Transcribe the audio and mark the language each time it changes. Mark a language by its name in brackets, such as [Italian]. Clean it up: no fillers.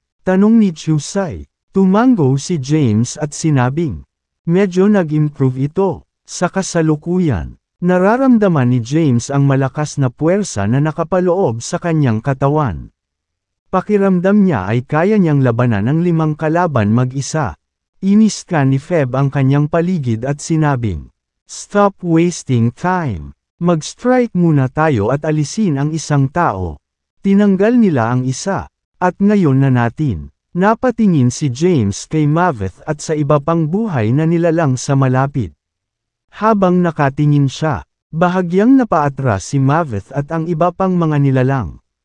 [Filipino] Tanong ni Chusay. Tumango si James at sinabing, medyo nag-improve ito. Sa kasalukuyan, nararamdaman ni James ang malakas na puwersa na nakapaloob sa kanyang katawan. Pakiramdam niya ay kaya niyang labanan ang 5 kalaban mag-isa. Iniskan ni Feb ang kanyang paligid at sinabing, [English] stop wasting time. [Filipino] Mag-strike muna tayo at alisin ang isang tao. Tinanggal nila ang isa. At ngayon na natin. Napatingin si James kay Maveth at sa iba pang buhay na nilalang sa malapit. Habang nakatingin siya, bahagyang napaatras si Maveth at ang iba pang mga nilalang.